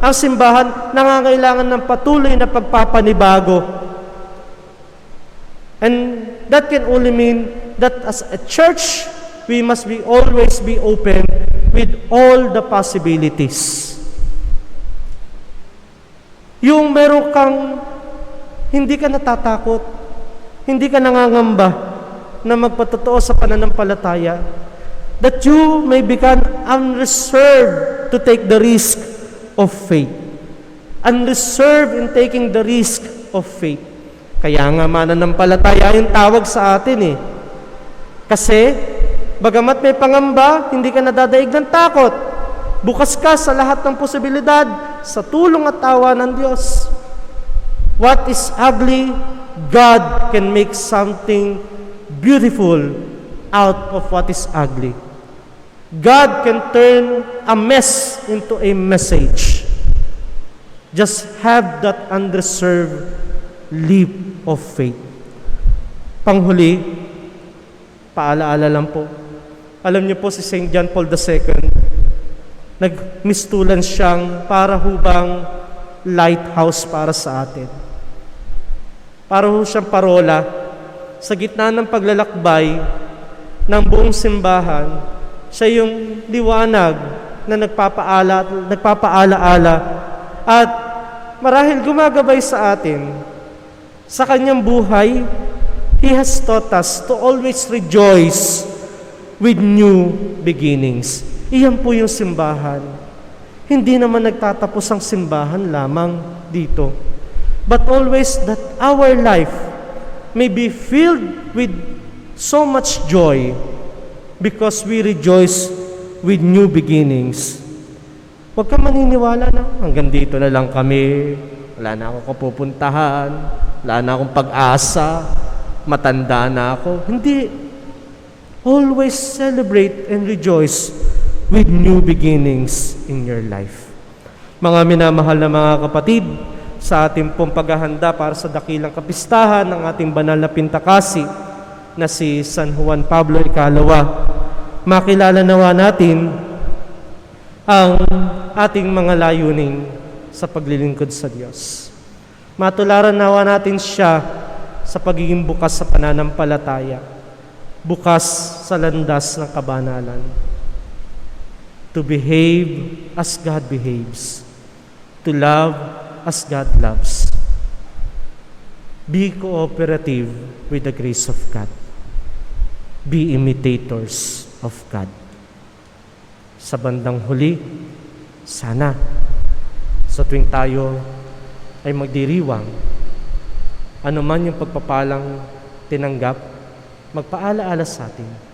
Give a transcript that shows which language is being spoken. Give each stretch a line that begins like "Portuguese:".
Filipino: Ang simbahan nangangailangan ng patuloy na pagpapanibago.
English: And that can only mean that as a church, we must always be open with all the possibilities.
Filipino: Yung meron kang, hindi ka natatakot, hindi ka nangangamba na magpatotoo sa pananampalataya,
English: that you may become unreserved to take the risk of faith.
Filipino: Unreserved in taking the risk of faith. Kaya nga mananampalataya yung tawag sa atin eh. Kasi, bagamat may pangamba, hindi ka nadadaig ng takot. Bukas ka sa lahat ng posibilidad, sa tulong at tawa ng Diyos.
English: What is ugly, God can make something beautiful out of what is ugly. God can turn a mess into a message. Just have that unreserved leap of faith.
Filipino: Panghuli, paalaala lang po. Alam niyo po si St. John Paul II, nagmistulan siyang para hubang lighthouse para sa atin. Para ho siyang parola sa gitna ng paglalakbay ng buong simbahan. Siya yung liwanag na nagpapaalaala at marahil gumagabay sa atin sa kanyang buhay.
English: He has taught us to always rejoice with new beginnings.
Filipino: Iyan po yung simbahan. Hindi naman nagtatapos ang simbahan lamang dito.
English: But always that our life may be filled with so much joy because we rejoice with new beginnings.
Filipino: Huwag kang maniniwala na hanggang dito na lang kami, wala na akong kapupuntahan, wala na akong pag-asa, matanda na ako. Hindi.
English: Always celebrate and rejoice with new beginnings in your life.
Filipino: Mga minamahal na mga kapatid, sa ating pong paghahanda para sa dakilang kapistahan ng ating banal na Pintakasi na si San Juan Pablo Ikalawa, makilala nawa natin ang ating mga layunin sa paglilingkod sa Diyos. Matularan nawa natin siya sa pagiging bukas sa pananampalataya, bukas sa landas ng kabanalan.
English: To behave as God behaves, to love as God loves. Be cooperative with the grace of God. Be imitators of God.
Filipino: Sa bandang huli, sana sa tuwing tayo ay magdiriwang, ano man yung pagpapalang tinanggap, magpaalaala sa atin.